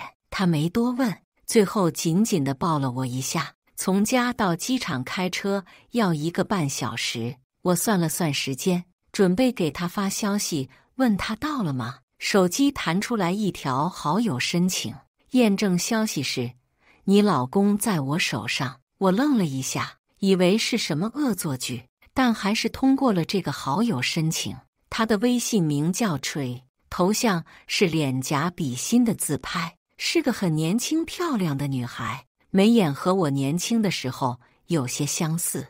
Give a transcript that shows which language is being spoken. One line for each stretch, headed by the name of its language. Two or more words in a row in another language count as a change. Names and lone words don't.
Chinese: 他沒多問，最後緊緊地抱了我一下。從家到機場開車要1個半小時，我算了算時間，準備給他發消息，問他到了嗎？手機彈出來一條好友申請，驗證消息是：你老公在我手上。我愣了一下，以為是什麼惡作劇，但還是通過了這個好友申請。他的微信名叫 Tree， 頭像是臉頰比心的自拍，是個很年輕漂亮的女孩，眉眼和我年輕的時候有些相似。